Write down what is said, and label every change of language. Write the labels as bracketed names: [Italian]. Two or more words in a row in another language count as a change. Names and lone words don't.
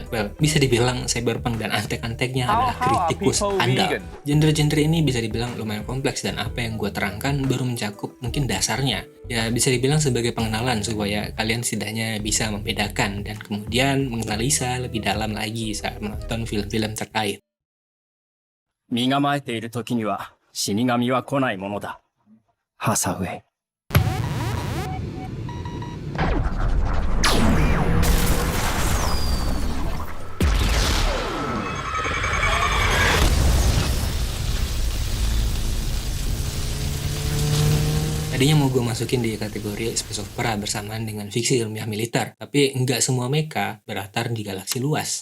[Indonesian] Well, bisa dibilang cyberpunk dan antek-anteknya adalah kritikus andal. Genre-genre ini bisa dibilang lumayan kompleks dan apa yang gue terangkan baru mencakup mungkin dasarnya. Ya, bisa dibilang sebagai pengenalan supaya kalian setidaknya bisa membedakan dan kemudian menganalisa lebih dalam lagi saat menonton film-film terkait. [Japanese] 身構えている時には死神は来ないものだ。ハサウェイ。 [Indonesian] Tadinya mau gue masukin di kategori [English] space opera [Indonesian] bersamaan dengan fiksi ilmiah militer, tapi nggak semua mecha berlatar di galaksi luas.